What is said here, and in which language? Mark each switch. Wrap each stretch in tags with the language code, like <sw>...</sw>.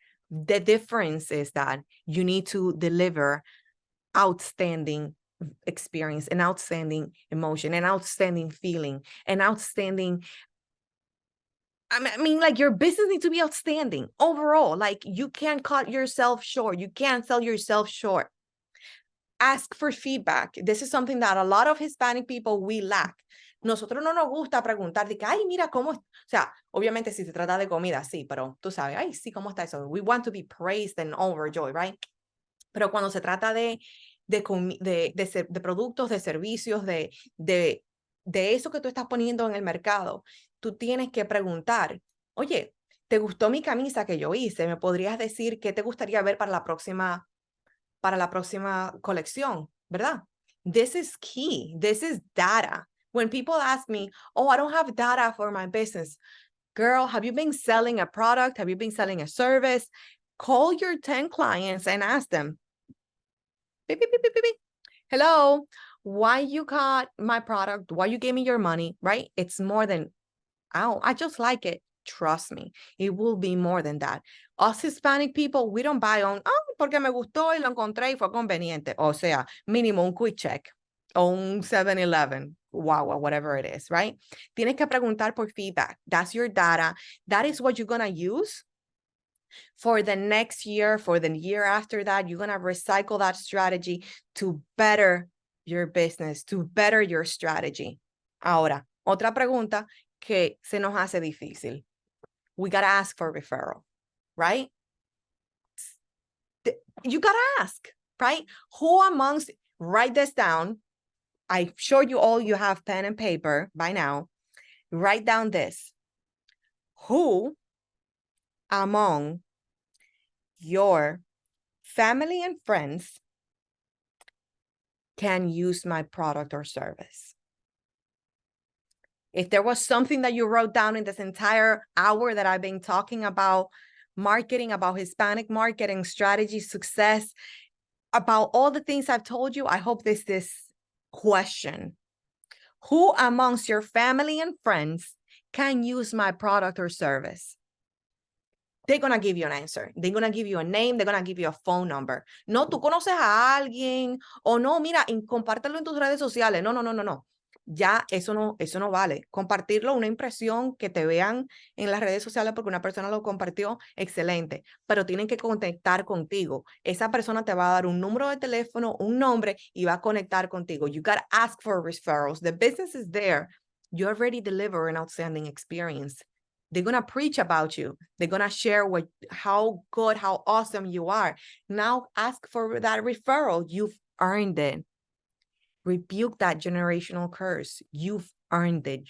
<en>The difference is that you need to deliver outstanding experience, an outstanding emotion, an outstanding feeling, an outstanding, I mean, like your business needs to be outstanding overall. Like you can't cut yourself short. You can't sell yourself short. Ask for feedback. This is something that a lot of Hispanic people, we lack.</en> <es>Nosotros no nos gusta preguntar de que, ay, mira cómo, o sea, obviamente si se trata de comida, sí, pero tú sabes, ay, sí, ¿cómo está eso?</es> <en>We want to be praised and overjoyed, right?</en> <es>Pero cuando se trata de productos, de servicios, de eso que tú estás poniendo en el mercado, tú tienes que preguntar, oye, ¿te gustó mi camisa que yo hice? ¿Me podrías decir qué te gustaría ver para la próxima colección?</es> <en>¿Verdad? This is key. This is data. When people ask me, oh, I don't have data for my business. Girl, have you been selling a product? Have you been selling a service? Call your 10 clients and ask them, beep, beep, beep, beep, beep. Hello, why you got my product? Why you gave me your money, right? It's more than, oh, I just like it. Trust me, it will be more than that. Us Hispanic people, we don't buy on,</en> <es>oh, porque me gustó y lo encontré y fue conveniente. O sea, mínimo un</es> <en>quick check</en> <es>o un 7-Eleven, wow,</es> <en>whatever it is, right?</en> <es>Tienes que preguntar por feedback.</es> <en>That's your data. That is what you're going to use for the next year, for the year after that. You're going to recycle that strategy to better your business, to better your strategy.</en> <es>Ahora, otra pregunta que se nos hace difícil.</es> <en>We got to ask for referral, right? You got to ask, right? Who amongst, write this down. I'm sure you all, you have pen and paper by now. Write down this. Who among your family and friends can use my product or service? If there was something that you wrote down in this entire hour that I've been talking about marketing, about Hispanic marketing, strategy, success, about all the things I've told you, I hope this question. Who amongst your family and friends can use my product or service? They're going to give you an answer. They're going to give you a name. They're going to give you a phone number.</en> <es>No, tú conoces a alguien o no, mira, compártelo en tus redes sociales. No, no, no, no, no. Ya eso no vale. Compartirlo, una impresión que te vean en las redes sociales porque una persona lo compartió, excelente, pero tienen que conectar contigo. Esa persona te va a dar un número de teléfono, un nombre y va a conectar contigo.</es> <en>You got to ask for referrals. The business is there. You already deliver an outstanding experience. They're going to preach about you. They're going to share how good, how awesome you are. Now ask for that referral. You've earned it. Rebuke that generational curse. You've earned it.</en>